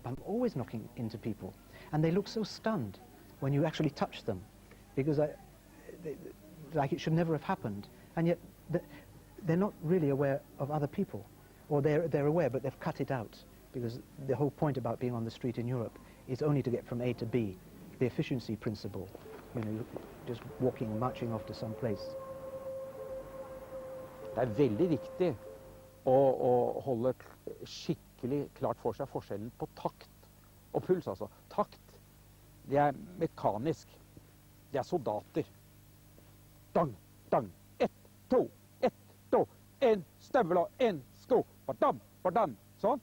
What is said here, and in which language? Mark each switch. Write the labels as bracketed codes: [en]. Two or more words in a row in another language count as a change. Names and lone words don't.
[en] I'm always knocking into people, and they look so stunned when you actually touch them, because like it should never have happened, and yet they're not really aware of other people, or they're aware but they've cut it out, because the whole point about being on the street in Europe is only to get from A to B, the efficiency principle, you know, just walking, marching off to some place. [no] Det er veldig viktig å holde skikkelig klart for seg forskjellen på takt og puls, altså. Takt, det er mekanisk. Det er soldater. Dang, dang, 1, 2, 1, 2, en støvel og en sko, badam, badam, sånn.